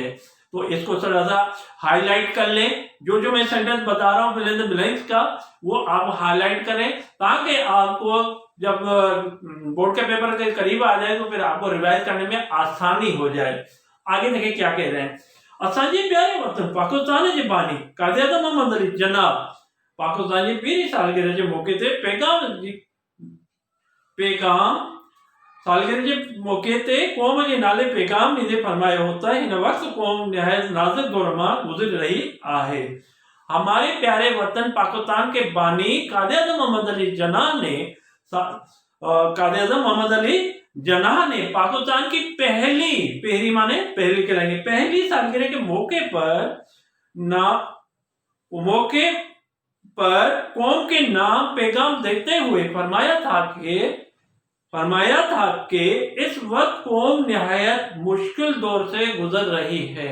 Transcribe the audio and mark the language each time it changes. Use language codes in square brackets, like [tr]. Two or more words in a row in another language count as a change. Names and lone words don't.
[ur] تو اس کو تھوڑا سا ہائی لائٹ کر لیں۔ جو جو میں سینٹینس بتا رہا ہوں [en] fill in the blanks [ur] کا وہ آپ ہائی لائٹ کریں تاکہ آپ کو جب بورڈ کے پیپر کے قریب آ جائے تو پھر آپ کو ریوائز کرنے میں آسانی ہو جائے. آگے دیکھیے کیا کہہ رہے ہیں. [sd] असांजे प्यारे वतन पाकिस्तान जे बानी कायदे आज़म मोहम्मद अली जनाब पाकिस्तान जी 20वीं सालगिरह जे मौके ते पैगाम सालगिरह जे मौके ते क़ौम जे नाले पैगाम ॾींदे फरमायो [ur] ہوتا ہے [sd] हिन वक्त क़ौम निहायत नाज़ुक दौर मां गुज़र रही आहे। [ur] ہمارے پیارے وطن پاکستان کے بانی قائد اعظم محمد علی جناح نے پاکستان کی پہلی مانے پہلی کہلائیں گے پہلی سالگرہ کے موقع پر قوم کے نام پیغام دیتے ہوئے فرمایا تھا کہ اس وقت قوم نہایت مشکل دور سے گزر رہی ہے.